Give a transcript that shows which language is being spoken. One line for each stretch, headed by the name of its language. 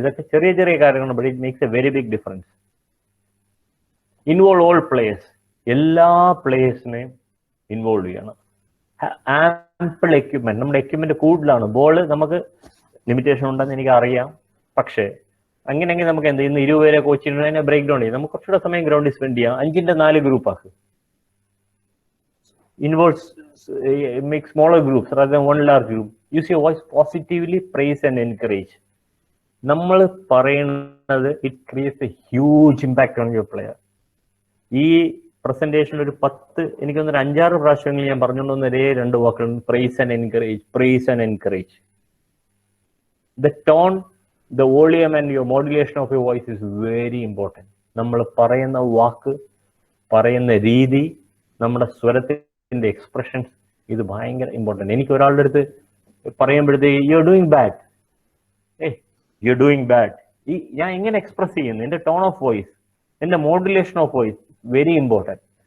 Malayalam: ഇതൊക്കെ ചെറിയ ചെറിയ കാര്യങ്ങളാണ്,
English: But it makes a very big difference. Involve all players,
Malayalam: എല്ലാ പ്ലേയേഴ്സിനെയും ഇൻവോൾവ് ചെയ്യണം. ആംപിൾ എക്യുപ്മെന്റ്, നമ്മുടെ എക്യുപ്മെന്റ് കൂടുതലാണ്. ബോൾ നമുക്ക് ലിമിറ്റേഷൻ ഉണ്ടെന്ന് എനിക്ക് അറിയാം, പക്ഷേ അങ്ങനെയെങ്കിൽ നമുക്ക് എന്ത് ഇന്ന് 20 പേരെ കോച്ച് ചെയ്യുന്നതിനെ ബ്രേക്ക് ഡൗൺ ചെയ്യും. നമുക്ക് കുറച്ചുകൂടെ സമയം ഗ്രൗണ്ടിൽ സ്പെൻഡ് ചെയ്യാം. 5ന്റെ 4 ഗ്രൂപ്പ് ആക്കുക.
English: Involves make smaller groups rather than one large group. Use your voice positively, praise and encourage.
Malayalam: നമ്മൾ പറയുന്നത്
English: It creates a huge impact on your player.
Malayalam: ഈ പ്രസന്റേഷൻ ഒരു 10 എനിക്കൊന്നൊരു 5-6 പ്രാവശ്യങ്ങളിൽ ഞാൻ പറഞ്ഞുകൊണ്ടുവന്ന ഒരേ 2 വാക്കുകൾ,
English: Praise and encourage, praise and encourage. The tone, the volume and your modulation of your voice is very important.
Malayalam: നമ്മൾ പറയുന്ന വാക്ക്, പറയുന്ന രീതി, നമ്മുടെ സ്വരത്തിന്റെ എക്സ്പ്രഷൻസ്, ഇത് ഭയങ്കര ഇമ്പോർട്ടൻറ്റ്. എനിക്ക് ഒരാളുടെ അടുത്ത് പറയുമ്പോഴത്തേക്ക്
English: you are doing bad, you are doing bad,
Malayalam: ഞാൻ എങ്ങനെ
English: Express ചെയ്യുന്നു, എൻ്റെ tone of voice, എൻ്റെ modulation of voice, very important.